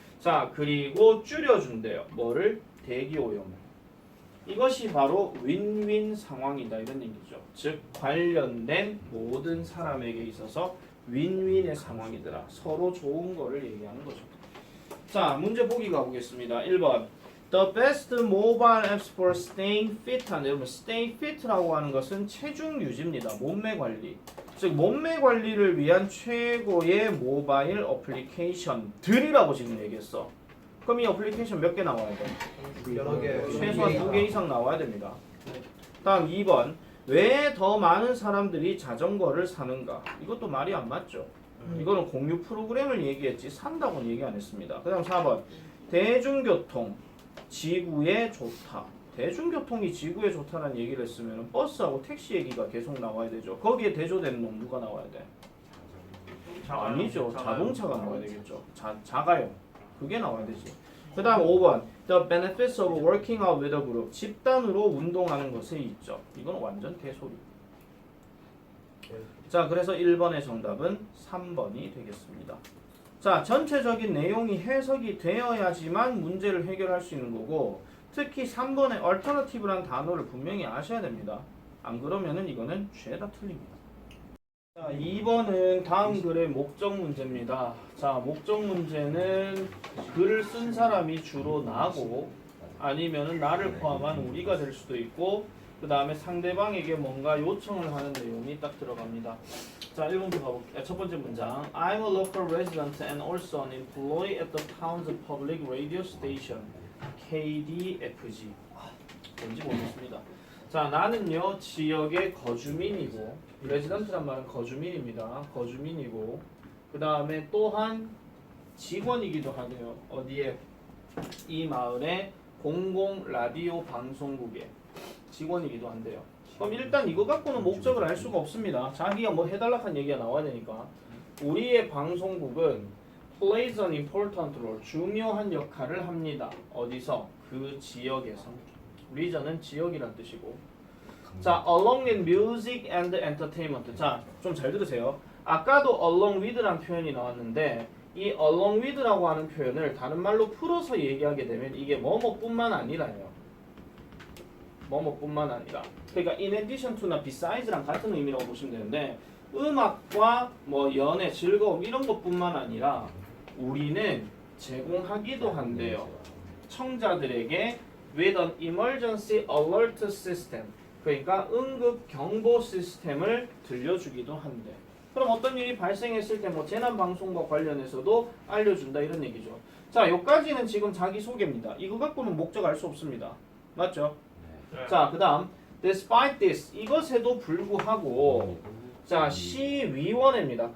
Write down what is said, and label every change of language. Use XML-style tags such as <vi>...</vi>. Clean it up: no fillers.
<ko>자 그리고 줄여준대요. 뭐를? 대기오염을. 이것이 바로 윈윈 상황이다 이런 얘기죠. 즉 관련된 모든 사람에게 있어서 윈윈의 상황이더라. 서로 좋은 거를 얘기하는 거죠. 자 문제 보기 가보겠습니다. 1번</ko> <en>The best mobile apps for staying fit</en> <ko>한데 여러분 stay fit라고 하는 것은 체중 유지입니다. 몸매 관리. 즉 몸매 관리를 위한 최고의 모바일 어플리케이션들이라고 지금 얘기했어. 그럼 이 어플리케이션 몇 개 나와야 돼? 여러 개 최소한 2개 이상 나와야 됩니다. 다음 2번 왜 더 많은 사람들이 자전거를 사는가? 이것도 말이 안 맞죠. 이거는 공유 프로그램을 얘기했지 산다고는 얘기 안 했습니다. 그 다음 4번 대중교통 지구에 좋다. 대중교통이 지구에 좋다는 얘기를 했으면 버스하고 택시 얘기가 계속 나와야 되죠. 거기에 대조되는 놈 누가 나와야 돼? 아니죠. 자동차가 나와야 되겠죠. 자가용. 그게 나와야 되지. 그 다음 5번</ko> <en>The benefits of working out with a group.</en> <ko>집단으로 운동하는 것에 있죠. 이건 완전 개소리. 자, 그래서 1번의 정답은 3번이 되겠습니다. 자, 전체적인 내용이 해석이 되어야지만 문제를 해결할 수 있는 거고, 특히 3번의 alternative라는 단어를 분명히 아셔야 됩니다. 안 그러면은 이거는 죄다 틀립니다. 자, 2번은 다음 글의 목적 문제입니다. 자, 목적 문제는 글을 쓴 사람이 주로 나고, 아니면은 나를 포함한 우리가 될 수도 있고, 그 다음에 상대방에게 뭔가 요청을 하는 내용이 딱 들어갑니다. 자, 1번부터 가볼게요. 첫 번째 문장.</ko> <en>I'm a local resident and also an employee at the town's public radio station, KDFG.</en> <ko>뭔지 모르겠습니다. 자, 나는요, 지역의 거주민이고, 레지던트란 말은 거주민입니다. 거주민이고, 그 다음에 또한 직원이기도 하네요. 어디에? 이 마을의 공공 라디오 방송국에 직원이기도 한데요. 그럼 일단 이거 갖고는 목적을 알 수가 없습니다. 자기가 뭐 해달라는 얘기가 나와야 되니까. 우리의 방송국은</ko> <en>plays an important role.</en> <ko>중요한 역할을 합니다. 어디서? 그 지역에서. region은 지역이란 뜻이고.</ko> <en>자, along with music and entertainment.</en> <ko>자, 좀 잘 들으세요. 아까도 along with라는 표현이 나왔는데 이 along with라고 하는 표현을 다른 말로 풀어서 얘기하게 되면 이게 뭐뭐뿐만 아니라요. 뭐뭐뿐만 아니라. 그러니까 in addition to나 besides,랑 같은 의미라고 보시면 되는데 음악과 뭐 연애, 즐거움 이런 것뿐만 아니라 우리는 제공하기도 한대요. 청자들에게</ko> <en>with an emergency alert system.</en> <ko>그러니까 응급 경보 시스템을 들려주기도 한대. 그럼 어떤 일이 발생했을 때 뭐 재난 방송과 관련해서도 알려준다 이런 얘기죠. 자, 여기까지는 지금 자기 소개입니다. 이거 갖고는 목적 알 수 없습니다. 맞죠? 네. 자, 그 다음</ko> <en>despite this.</en> <ko>이것에도 불구하고 자, 시위원회입니다.</ko>